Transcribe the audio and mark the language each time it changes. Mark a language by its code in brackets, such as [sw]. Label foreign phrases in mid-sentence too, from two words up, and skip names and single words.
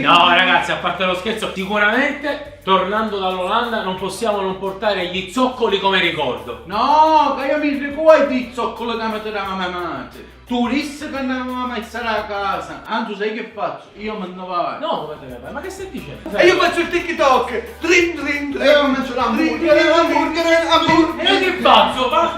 [it] No ragazzi, a parte lo scherzo, sicuramente tornando dall'Olanda non possiamo non portare gli zoccoli come ricordo. No, che io mi ricordo i zoccoli che mi tirava mia madre. Turisti che andavamo a mai stare a casa. Anzi, sai che faccio? Io me ne vado. No, come te ne vai? Ma che stai dicendo? E io faccio il TikTok. Drin drin E io drin. mangio l'hamburger. E io che faccio?